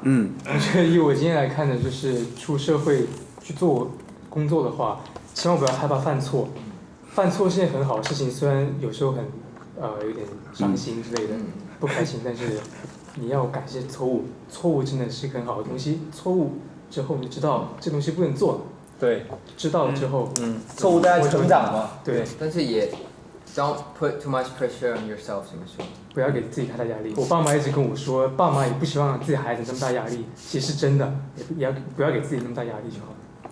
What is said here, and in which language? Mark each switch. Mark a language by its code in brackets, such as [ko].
[zh] 我觉得以我今天来看的，就是出社会去做工作的话，千万不要害怕犯错。犯错是件很好的事情，虽然有时候很有点伤心之类的，不开心，但是你要感谢错误，错误真的是个很好的东西。错误之后你知道这东西不能做了，对，知道了之后，错误带来成长嘛。对，但是也 [en] don't put too much pressure on yourself， [zh] 怎么说？不要给自己太大压力。我爸妈一直跟我说，爸妈也不希望自己孩子那么大压力，其实是真的，也不要给自己那么大压力就好了。